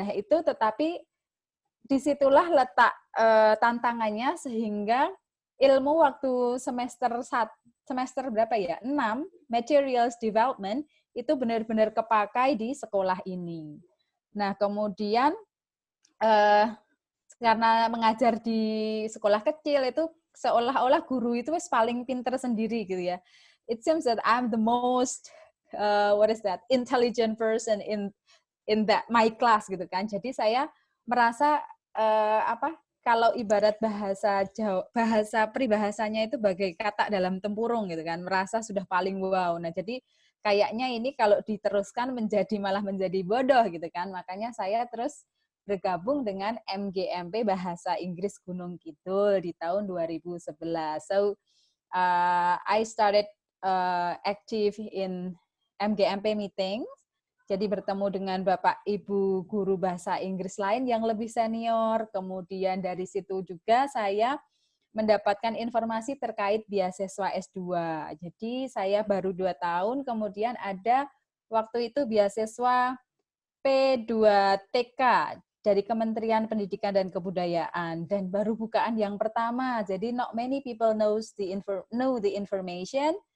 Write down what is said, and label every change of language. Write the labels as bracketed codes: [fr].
[id] Nah, itu tetapi disitulah letak tantangannya sehingga ilmu waktu semester berapa ya? 6, materials development, itu benar-benar kepakai di sekolah ini. Nah, kemudian karena mengajar di sekolah kecil itu seolah-olah guru itu paling pinter sendiri gitu ya. [en] It seems that I'm the most intelligent person in that my class [id] gitu kan. Jadi saya merasa kalau ibarat bahasa peribahasanya itu bagai katak dalam tempurung gitu kan, merasa sudah paling wow. Nah, jadi kayaknya ini kalau diteruskan malah menjadi bodoh gitu kan. Makanya saya terus bergabung dengan MGMP Bahasa Inggris Gunung Kidul di tahun 2011. [en] So I started active in MGMP meetings. [id] Jadi bertemu dengan Bapak Ibu guru bahasa Inggris lain yang lebih senior. Kemudian dari situ juga saya mendapatkan informasi terkait beasiswa S2. Jadi saya baru 2 tahun, kemudian ada waktu itu beasiswa P2TK dari Kementerian Pendidikan dan Kebudayaan, dan baru bukaan yang pertama. [en] Jadi not many people know the information.